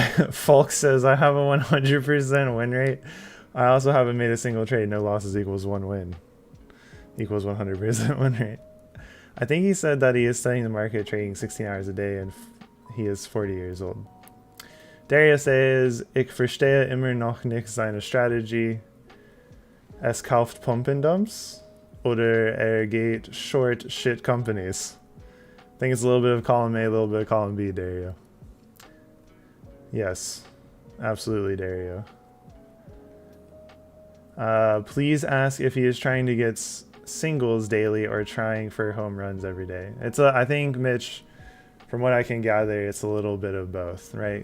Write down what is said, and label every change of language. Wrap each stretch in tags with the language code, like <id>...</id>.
<en>Falk says I have a 100% win rate. I also haven't made a single trade. No losses equals 1 win. Equals 100% win rate. I think he said that he is studying the market, trading 16 hours a day, and he is 40 years old. Dario says,</en> <de>Ich verstehe immer noch nicht seine Strategie. Es kauft</de> <en>Pump and Dumps,</en> <de>oder geht</de> <en>short shit companies. I think it's a little bit of column A, a little bit of column B, Dario. Yes, absolutely, Dario. Please ask if he is trying to get singles daily or trying for home runs every day. I think, Mitch, from what I can gather, it's a little bit of both, right?</en>